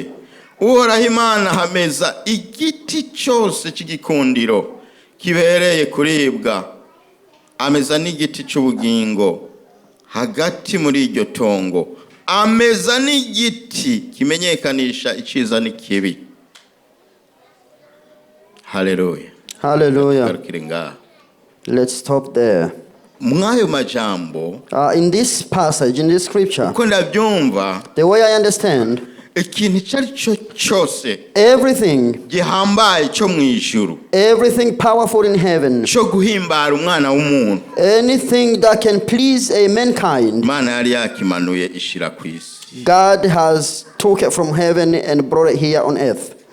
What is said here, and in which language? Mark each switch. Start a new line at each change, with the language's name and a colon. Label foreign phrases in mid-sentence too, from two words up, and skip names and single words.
Rundi: Uhoraho Imana hameza igiti cyose cy'igikundiro kibereye kuribwa, ameza n'igiti cy'ubugingo hagati muri iryo tongo, ameza n'igiti kimenyekanisha iciza n'ikibi. Hallelujah.
English: Hallelujah. Let's stop there.
Rundi: Mwayo majambo,
English: in this passage, in this scripture, the way I understand, everything powerful in heaven, anything that can please a mankind, God has took it from heaven and brought it here on earth.